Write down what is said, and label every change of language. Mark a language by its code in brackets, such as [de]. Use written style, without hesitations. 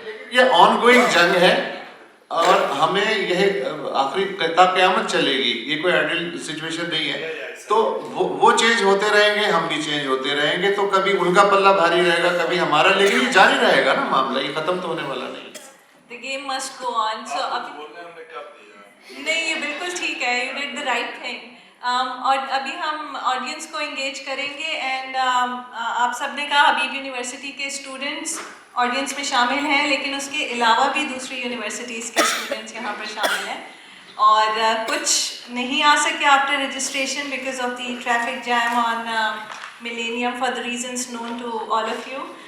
[ur] یہ on going جنگ ہے اور ہمیں یہ آخری تا قیامت چلے گی, یہ کوئی آئیڈیل سچویشن نہیں ہے. تو وہ چینج ہوتے رہیں گے, ہم بھی چینج ہوتے رہیں گے, تو کبھی ان کا پلہ بھاری رہے گا, کبھی ہمارا, لیکن یہ جاری رہے گا نا معاملہ, یہ ختم تو ہونے والا نہیں. [en] The game must go on. So [ur] نہیں, یہ بالکل ٹھیک ہے, [en] you did the right thing. [ur] اور ابھی ہم آڈینس کو انگیج کریں گے, اینڈ آپ سب نے کہا حبیب یونیورسٹی کے اسٹوڈنٹس آڈینس میں شامل ہیں, لیکن اس کے علاوہ بھی دوسری یونیورسٹیز کے اسٹوڈنٹس یہاں پر شامل ہیں, اور کچھ نہیں آ سکے [en] After registration because of the traffic jam on millennium for the reasons known to all of you.